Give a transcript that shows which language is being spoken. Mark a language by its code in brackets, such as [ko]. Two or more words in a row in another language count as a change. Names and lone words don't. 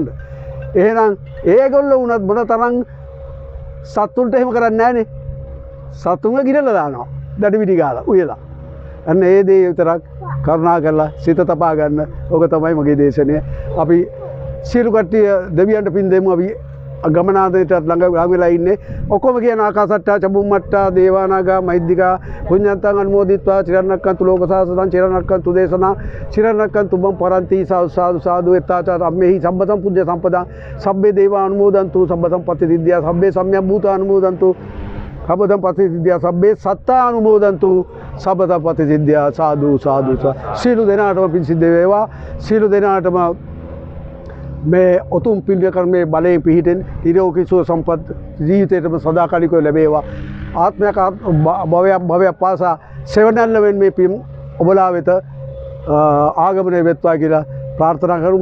[si] එහෙනම් ඒගොල්ලෝ වුණත් මොන තරම් සත්තුන්ට එහෙම කරන්නේ නැහනේ. සත්තුන්ව ගිරලා දානවා. දඩි පිටි ගාලා උයලා. අන්න ඒ දේ විතරක් කරුණා කරලා සිත තබා ගන්න. ඕක තමයි මගේ දේශනය. අපි සියලු කට්ටිය දෙවියන්ට පින් දෙමු. අපි ගමනාදයටත් ළඟ වෙලා ඉන්නේ. ඔක්කොම කියන [pi] ආකාසට්ටා චබුම්මට්ටා දේවානාගා මහිද්దికා පුඤ්ඤන්තං අනුමෝදිත්වා චිරණක්කන්තු ලෝකසාසනං චිරණක්කන්තු දේශනා චිරණක්කන්තු බම් පරන්ති සාදු සාදු සාදු එත්තාචාර අම්මෙහි සම්බතං පුඤ්ඤ සම්පදං සබ්බේ දේවා අනුමෝදන්තු සම්බතං පතිසිද්ධියා සබ්බේ සම්‍යක් භූතා අනුමෝදන්තු සබ්බතං පතිසිද්ධියා සබ්බේ සත්තා අනුමෝදන්තු සබ්බතං පතිසිද්ධියා සාදු සාදු [si] සීල දෙනාටම පින් සිද්ධ වේවා. සීල දෙනාටම මේ උතුම් පින්ය කර්මයේ බලයෙන් පිහිටෙන් නිරෝගී සුව සම්පත් ජීවිතේටම සදාකාලිකව ලැබේවා. ආත්මයක් භවයක් පාසා සෙවණැල්ල වෙන මේ පින් ඔබලා වෙත ආගමනය වෙත්වා කියලා ප්‍රාර්ථනා කරමු.